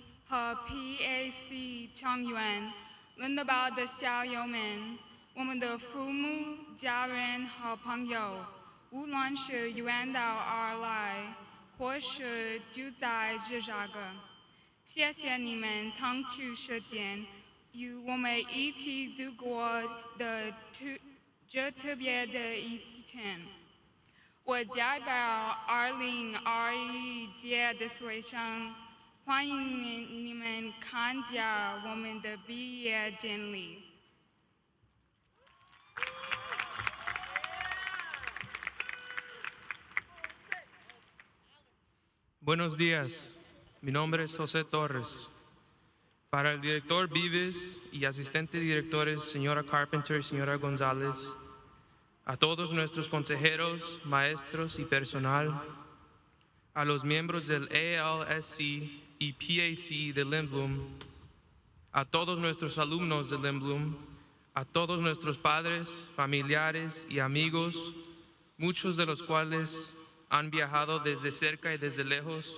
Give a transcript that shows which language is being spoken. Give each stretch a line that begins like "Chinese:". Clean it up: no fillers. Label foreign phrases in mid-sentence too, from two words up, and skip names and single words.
Chinese: 和 PAC 成员，伦敦堡的校友们，我们的父母、家人和朋友，无论是远道而来，或是就在这个，谢谢你们腾出时间，与我们一起度过的这特别的一天。我代表2021届的学生，欢迎你们参加我们的毕业典礼。
Spanish: Buenos días, mi nombre es José Torres. Para el director Vives y asistente directores, señora Carpenter y señora González, a todos nuestros consejeros, maestros y personal, a los miembros del ALSC y PAC de Lindblom, a todos nuestros alumnos de Lindblom, a todos nuestros padres, familiares y amigos, muchos de los cuales han viajado desde cerca y desde lejos.